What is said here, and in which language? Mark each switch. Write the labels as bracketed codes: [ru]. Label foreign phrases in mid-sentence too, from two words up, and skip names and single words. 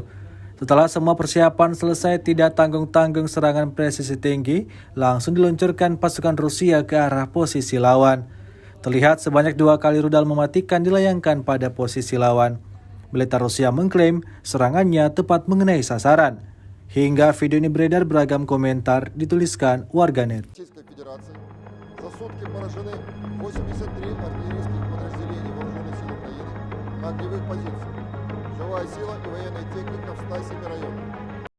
[id] Setelah semua persiapan selesai, tidak tanggung-tanggung serangan presisi tinggi langsung diluncurkan pasukan Rusia ke arah posisi lawan. Terlihat sebanyak 2 kali rudal mematikan dilayangkan pada posisi lawan. Militer Rusia mengklaim serangannya tepat mengenai sasaran. Hingga video ini beredar, beragam komentar dituliskan warganet. [ru] За сутки поражены 83 артиллерийских подразделений вооруженных сил Украины на огневых позициях. Живая сила и военная техника в 107 районах.